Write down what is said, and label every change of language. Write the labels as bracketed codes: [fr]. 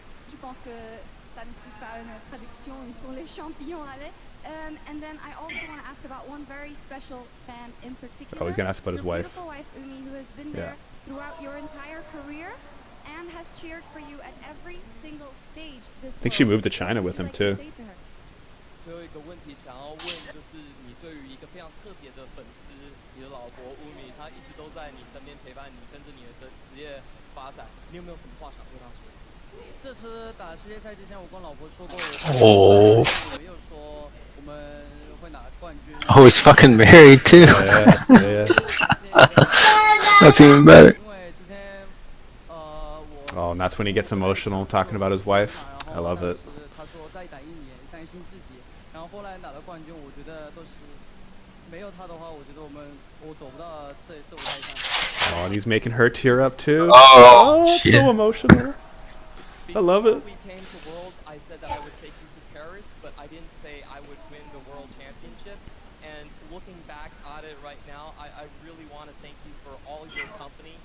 [fr] Je pense que ça ne suit pas une traduction, ils sont les champions, Alex. [en] And then I also want to ask about one very special fan in particular. Oh, he's gonna ask about his your wife. Beautiful wife, Umi, who has been there throughout your entire career and has cheered for you at every single stage this I think she moved to China with him too. [zh] 最后一个问题想要问，就是你对于一个非常特别的粉丝，你的老婆乌米，她一直都在你身边陪伴你，跟着你的职业发展，你有没有什么话想对她说？这次打世界赛之前，我跟老婆说过，我没有说我们会拿冠军。 [en] Oh, he's fucking married too. Yeah. That's even better. [zh] 因为之前 [en] Oh, and that's when he gets emotional talking about his wife. I love it. [zh] 他说再打1年，相信自己。然后后来拿了冠军，我觉得都是没有他的话，我觉得我走不到这舞台上。 [en] Oh, and he's making her tear up too. Oh, it's shit. so emotional. I love it. Before we came to Worlds, I said that I would take you to Paris, but I didn't say I would win the World Championship. And looking back at it right now, I really want to thank you for all your company.